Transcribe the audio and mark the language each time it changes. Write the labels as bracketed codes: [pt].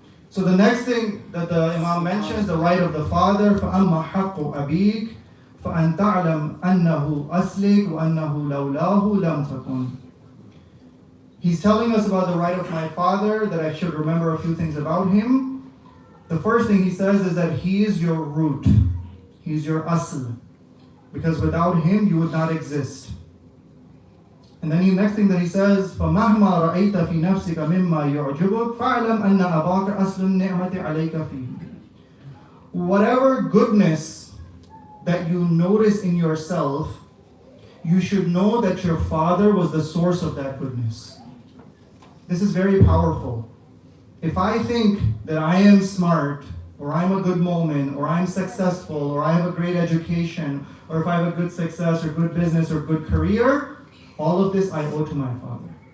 [en] So the next thing that the Imam mentions, the right of the father, [ar] فَأَمَّا حَقُّ أَبِيكَ فَأَنْ تَعْلَمْ أَنَّهُ أَسْلِكَ وَأَنَّهُ لَوْلَاهُ لَمْ تَكُنْ. [en] He's telling us about the right of my father, that I should remember a few things about him. The first thing he says is that he is your root. He's your asl. Because without him, you would not exist. And then the next thing that he says, [ar] فَمَهْمَا رَأَيْتَ فِي نَفْسِكَ مِمَّا يُعْجِبُكَ فَاعْلَمْ أَنَّ أَبَاكَ أَصْلُ النِّعْمَةِ عَلَيْكَ فِيهِ. [en] Whatever goodness that you notice in yourself, you should know that your father was the source of that goodness. This is very powerful. If I think that I am smart, or I'm a good moment, or I'm successful, or I have a great education, or if I have a good success, or good business, or good career, all of this I owe to my father.